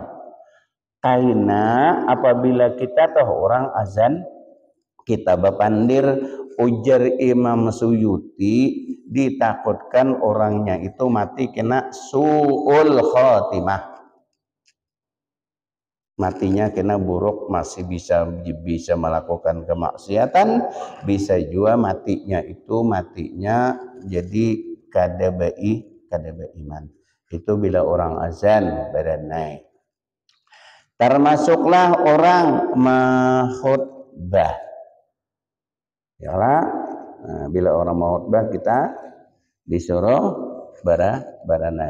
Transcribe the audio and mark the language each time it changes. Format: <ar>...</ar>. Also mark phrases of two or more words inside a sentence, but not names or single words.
<bjn>Karena apabila kita tahu orang azan, kita berpandir ujar Imam Suyuti ditakutkan orangnya itu mati kena</bjn> <ar>سوء الخاتمة.</ar> <bjn>Matinya kena buruk, masih bisa melakukan kemaksiatan, bisa juga matinya jadi kada iman. Itu bila orang azan berenai. Termasuklah orang mahutbah. Yalah, bila orang mahutbah kita disuruh berenai.</bjn>